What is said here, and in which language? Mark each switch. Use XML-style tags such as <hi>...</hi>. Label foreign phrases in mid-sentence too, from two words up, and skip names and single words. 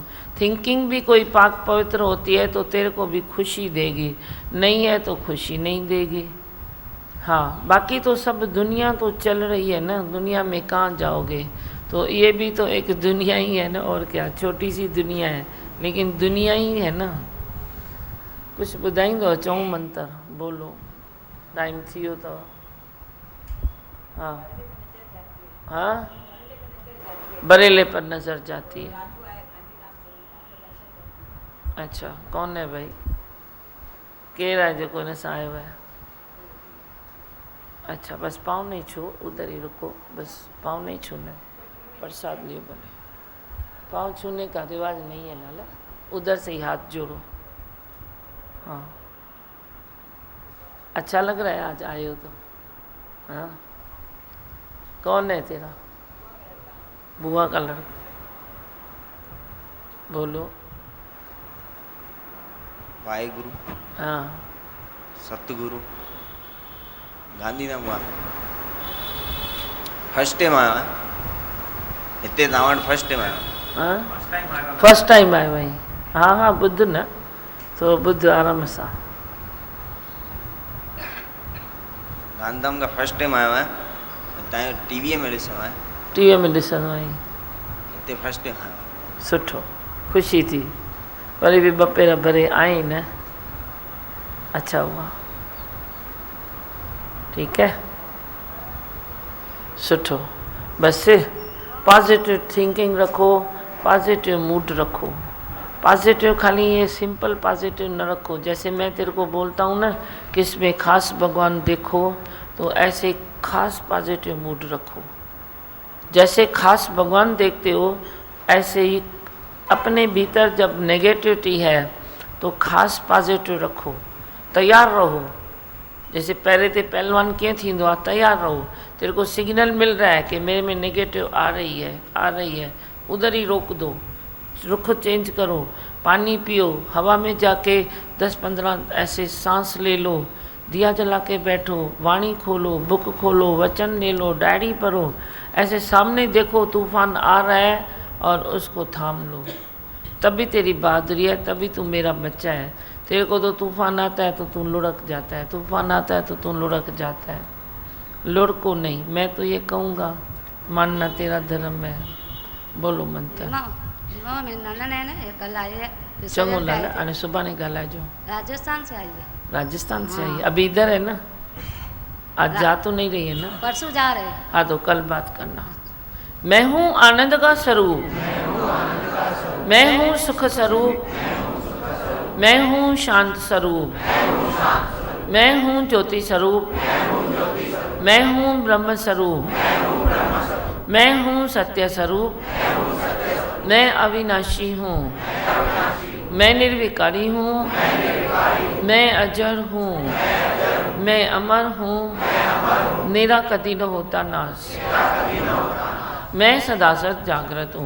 <hi>थिंकिंग भी कोई पाक पवित्र होती है तो तेरे को भी खुशी देगी, नहीं है तो खुशी नहीं देगी। हाँ, बाकी तो सब दुनिया तो चल रही है ना, दुनिया में कहाँ जाओगे। तो ये भी तो एक दुनिया ही है ना, और क्या, छोटी सी दुनिया है लेकिन दुनिया ही है ना।</hi> <sd>कुछ ॿुधाईंदो चऊं मंत्र बोलो, टाइम थी वियो अथव।</sd> <hi>हाँ हाँ, बरेले पर नज़र जाती है। अच्छा, कौन है भाई,</hi> <sd>केर है जो हिन सां आयो है। अच्छा, बस पाँव नहीं छू, उधर ही रुको, बस पाँव नहीं छूने, प्रसाद लियो भले।</sd> <hi>पाँव छूने का रिवाज नहीं है लाला, उधर से ही हाथ जोड़ो। हाँ, अच्छा लग रहा है आज आए हो तो। हाँ, कौन है तेरा, बुआ का लड़का, बोलो। वाहेगुरु। हाँ,</hi> <sd>सतगुरु गांधीधाम हुआ</sd> <en>first time</en> <sd>आया हिते तव्हां</sd> <en>first time</en> <sd>आया। हाँ,</sd> <en>first time</en> <sd>आयो भाई। हाँ हाँ, ॿुध न, थोरो ॿुध आराम सां। गांधीधाम का</sd> <en>first time</en> <sd>आयो आहियां, तव्हांजो टीवीअ में ॾिसणो आहे। टीवीअ में ॾिसंदो आहीं, हिते</sd> <en>first time</en> <sd>आयो। सुठो, ख़ुशी थी, वरी बि ॿ पेर भरे आई न।</sd> <hi>अच्छा हुआ, ठीक है, सुठो। बस</hi> <en>positive thinking</en> <hi>रखो,</hi> <en>positive mood</en> <hi>रखो। पॉजिटिव खाली ये सिंपल पॉजिटिव न रखो। जैसे मैं तेरे को बोलता हूँ ना कि इसमें खास भगवान देखो, तो ऐसे खास</hi> <en>positive mood</en> <hi>रखो। जैसे खास भगवान देखते हो ऐसे ही अपने भीतर जब नेगेटिविटी है तो खास पॉजिटिव रखो, तैयार रहो। जैसे पहले थे पहलवान क्यों</hi> <sd>थींदो आहे,</sd> <hi>तैयार रहो। तेरे को सिग्नल मिल रहा है कि मेरे में नेगेटिव आ रही है, उधर ही रोक दो, रुख चेंज करो, पानी पियो, हवा में जाके 10-15 ऐसे सांस ले लो, दिया जला के बैठो, वाणी खोलो, बुक खोलो, वचन ले लो, डायरी पढ़ो। ऐसे सामने देखो तूफान आ रहा है और उसको थाम लो, तभी तेरी बहादुरी है, तभी तू मेरा बच्चा है। तेरे को तो तूफान आता है तो तू लुढ़क जाता है, तूफान आता है तो तू लुढ़क जाता है। लुढ़को नहीं, मैं तो ये कहूँगा मानना तेरा धर्म है। बोलो मंत्र।</hi> <sd>चङो लाला, हाणे सुभाणे ॻाल्हाइजो।</sd> <hi>राजस्थान से आई है। राजस्थान से आई, अभी इधर है ना, आज जा तो नहीं रही है ना, परसों जा रहे हैं। हाँ, तो कल बात करना। मैं हूँ आनंद का स्वरूप, मैं हूँ सुख स्वरूप, मैं हूँ शांत स्वरूप, मैं हूँ ज्योति स्वरूप, मैं हूँ ब्रह्म स्वरूप, मैं हूँ सत्य स्वरूप, मैं अविनाशी हूँ, मैं निर्विकारी हूँ, मैं अजर हूँ, मैं अमर हूँ, मेरा कभी न होता नाश, मैं सदा सत जागृत हूँ।</hi>